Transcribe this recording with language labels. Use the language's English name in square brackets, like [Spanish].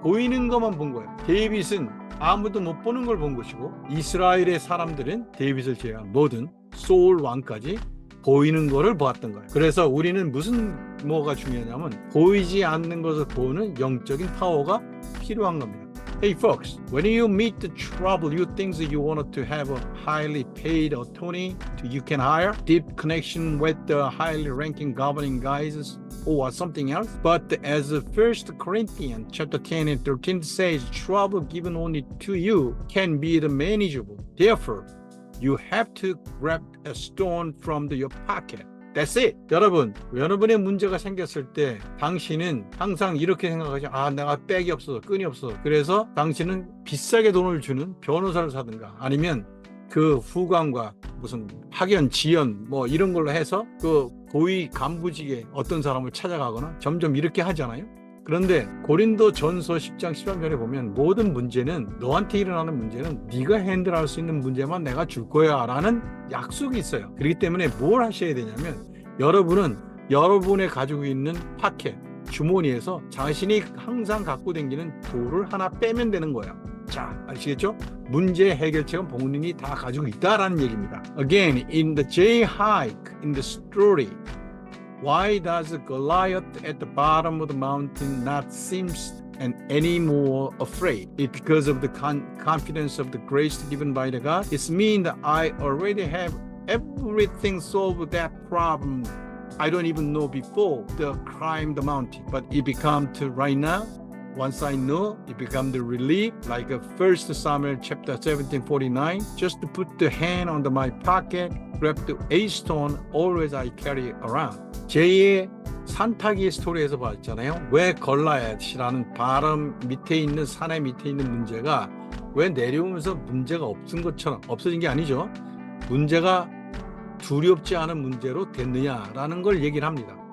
[Korean] 보이는 것만 본 거예요. 데이빗은 아무도 못 보는 걸 본 것이고 이스라엘의 사람들은 데이빗을 제외한 모든 소울 왕까지 보이는 거를 보았던 거예요. 그래서 우리는 뭐가 중요하냐면 보이지 않는 것을 보는 영적인 파워가 필요한 겁니다. [English] Hey folks, when you meet the trouble, you think that you wanted to have a highly paid attorney you can hire, deep connection with the highly ranking governing guys or something else. But as 1 Corinthians chapter 10 and 13 says, trouble given only to you can be the manageable. Therefore, you have to grab a stone from your pocket. That's it. [Korean] 여러분의 문제가 생겼을 때 당신은 항상 이렇게 생각하죠. 내가 백이 없어서 끈이 없어서. 그래서 당신은 비싸게 돈을 주는 변호사를 사든가 아니면 그 후관과 무슨 학연, 지연 뭐 이런 걸로 해서 그 고위 간부직에 어떤 사람을 찾아가거나 점점 이렇게 하잖아요. 그런데 고린도 전서 10장 13절에 보면 모든 문제는 너한테 일어나는 문제는 네가 핸들할 수 있는 문제만 내가 줄 거야 라는 약속이 있어요. 그렇기 때문에 뭘 하셔야 되냐면 여러분은 여러분의 가지고 있는 파켓, 주머니에서 자신이 항상 갖고 다니는 돌을 하나 빼면 되는 거예요. 자, 아시겠죠? 문제 해결책은 본인이 다 가지고 있다라는 얘기입니다. [English] Again, in the J-hike in the story, why does Goliath at the bottom of the mountain not seem any more afraid? It's because of the confidence of the grace given by the God. It's mean that I already have everything solved that problem. I don't even know before the climb the mountain, but it become to right now. Once I know, it become the relief, like 1 Samuel chapter 17:49. Just to put the hand on my pocket, grab the a stone, always I carry around. [Korean] 제2의 산타기 스토리에서 봤잖아요. 왜 걸라얏이라는 바람 밑에 있는 산의 밑에 있는 문제가 왜 내려오면서 문제가 없어진 게 아니죠. 문제가 두렵지 않은 문제로 됐느냐라는 걸 얘기를 합니다.